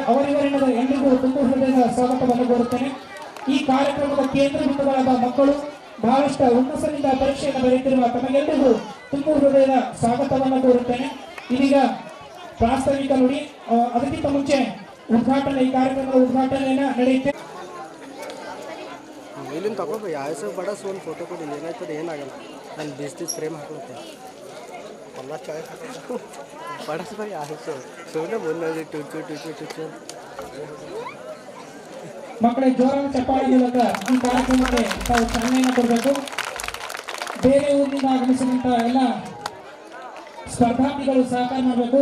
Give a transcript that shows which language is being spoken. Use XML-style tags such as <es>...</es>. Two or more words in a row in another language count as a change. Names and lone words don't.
<kn>ಅವರಿವರಿಂದ ಎಲ್ಲರಿಗೂ ತುಂಬ ಹೃದಯದ ಸ್ವಾಗತವನ್ನು ಕೋರುತ್ತೇನೆ. ಈ ಕಾರ್ಯಕ್ರಮದ ಕೇಂದ್ರ ಬಿಂದುಗಳಾದ ಮಕ್ಕಳು ಬಹಳಷ್ಟು ಹುಮ್ಮಸ್ಸಿನಿಂದ ಪರೀಕ್ಷೆಯನ್ನು ಬರೆಯುತ್ತಿರುವ ತಮಗೆಲ್ಲರಿಗೂ ತುಂಬ ಹೃದಯದ ಸ್ವಾಗತವನ್ನು ಕೋರುತ್ತೇನೆ. ಇದೀಗ ಪ್ರಾಸ್ತಾವಿಕ ನುಡಿ, ಅದಕ್ಕಿಂತ ಮುಂಚೆ ಉದ್ಘಾಟನೆ, ಈ ಕಾರ್ಯಕ್ರಮದ ಉದ್ಘಾಟನೆಯನ್ನ ನಡೆಯುತ್ತೆ. ಇಲ್ಲಿಂದ ತಗೋಬೇಕು. ಯಾವ ಬಡ ಒಂದು ಫೋಟೋ ಕೊಡಿ, ಏನಾಯ್ತದೆ ಏನಾಗಲ್ಲ. ನಾನು 20 ಫ್ರೇಮ್ ಹಾಕುತ್ತೆ. परस्पर आसो सोने बोलना टुचु टुचु टुचु ಮಕ್ಕಳೇ ಜೋರಾದ ಚಪ್ಪಾಳೆ ಮೂಲಕ ಈ ಕಾರ್ಯಕ್ರಮಕ್ಕೆ ತಾವು ಚಾಲನೆಯನ್ನು ಕೊಡಬೇಕು. ಬೇರೆ ಊರಿನಿಂದ ಆಗಮಿಸಿದಂತ ಎಲ್ಲ ಸ್ಪರ್ಧಾರ್ಥಿಗಳು ಸಹಕಾರ ಮಾಡಬೇಕು.</kn>